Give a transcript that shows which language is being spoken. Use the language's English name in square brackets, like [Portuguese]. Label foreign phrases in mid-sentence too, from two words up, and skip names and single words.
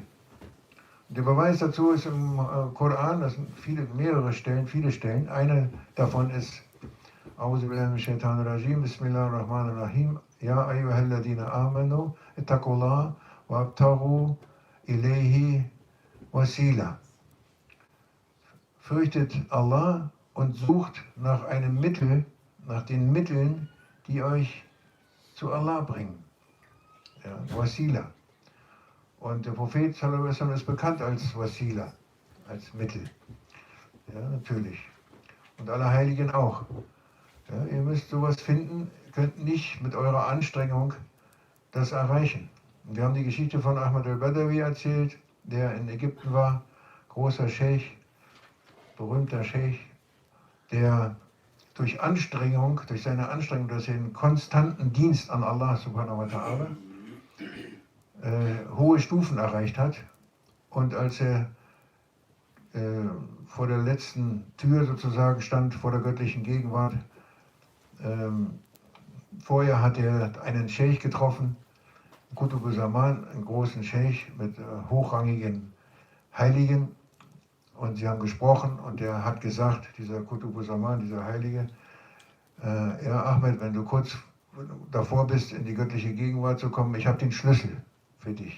[German] Der Beweis dazu ist im Koran, das sind viele Stellen. Eine davon ist [Arabic] أعوذ بالله من الشيطان الرجيم بسم الله الرحمن الرحيم يا أيها الذين آمنوا اتقوا الله وابتغوا إليه الوسيلة. [German] Fürchtet Allah und sucht nach einem Mittel, nach den Mitteln, die euch zu Allah bringen. Ja, Wasila. Und der Prophet [Arabic] صلى الله عليه وسلم [German] ist bekannt als Wasila, als Mittel. Ja, natürlich. Und alle Heiligen auch. Ja, ihr müsst sowas finden, könnt nicht mit eurer Anstrengung das erreichen. Und wir haben die Geschichte von Ahmad al-Badawi erzählt, der in Ägypten war, großer Scheich, berühmter Scheich, der durch seine Anstrengung, durch den konstanten Dienst an Allah [Arabic] سبحانه وتعالى, [German] hohe Stufen erreicht hat. Und als er vor der letzten Tür sozusagen stand, vor der göttlichen Gegenwart, vorher hat er einen Scheich getroffen, [Arabic] قطب الزمان, [German] einen großen Scheich mit hochrangigen Heiligen, und sie haben gesprochen und er hat gesagt, dieser [Arabic] قطب الزمان, [German] dieser Heilige, ja Ahmed, wenn du kurz davor bist, in die göttliche Gegenwart zu kommen, ich habe den Schlüssel für dich.